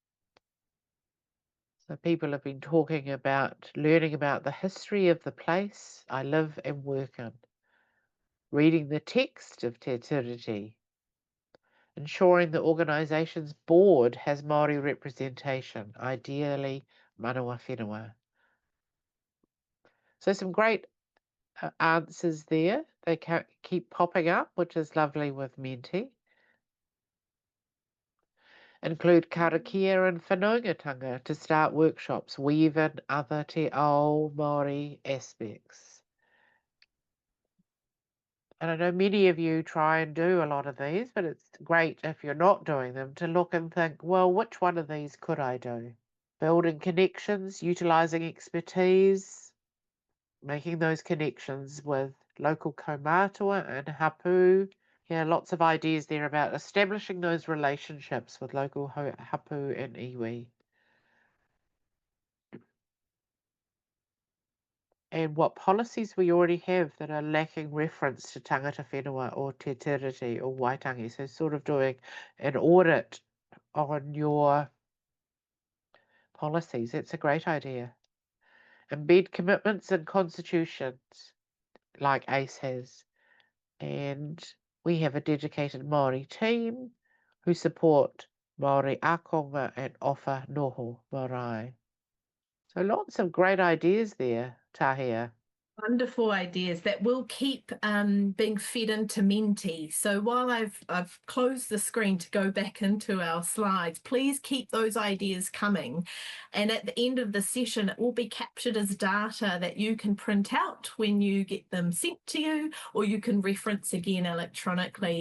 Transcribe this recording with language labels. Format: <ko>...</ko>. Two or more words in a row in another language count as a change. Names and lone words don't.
<en>So people have been talking about learning about the history of the place I live and work in, reading the text of Te Tiriti, ensuring the organisation's board has Māori representation, ideally</en> <mi>manawa whenua.</mi> <en>So some great answers there. They keep popping up, which is lovely with Menti. Include karakia and whanaungatanga to start workshops, weave in other</en> <mi>te ao Māori</mi> <en>aspects. And I know many of you try and do a lot of these, but it's great if you're not doing them to look and think, well, which one of these could I do? Building connections, utilising expertise, making those connections with local kaumātua and hapu. Yeah, lots of ideas there about establishing those relationships with local hapu and iwi. And what policies we already have that are lacking reference to</en> <mi>tangata whenua</mi> <en>or te tiriti or Waitangi. So sort of doing an audit on your policies. That's a great idea. Embed commitments in constitutions like ACE has. And we have a dedicated Māori team who support</en> <mi>Māori akonga</mi> <en>and offer</en> <mi>noho marae.</mi> <en>So lots of great ideas there, Tahia. Wonderful ideas that will keep being fed into Menti. So while I've closed the screen to go back into our slides, please keep those ideas coming. And at the end of the session, it will be captured as data that you can print out when you get them sent to you, or you can reference again electronically.</en>